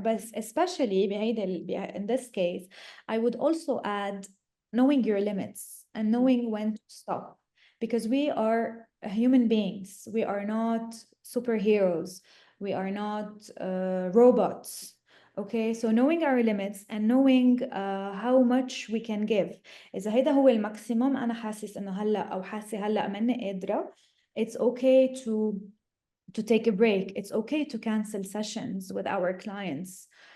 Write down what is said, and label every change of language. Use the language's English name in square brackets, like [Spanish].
[English] But especially in this case, I would also add knowing your limits and knowing when to stop. Because we are human beings. We are not superheroes. We are not robots. Okay, so knowing our limits and knowing how much we can give. [Arabic] إذا هيدا هو الماكسيموم أنا حاسس إنه هلا أو حاسة هلا ماني قادرة. [English] It's okay to take a break. It's okay to cancel sessions with our clients.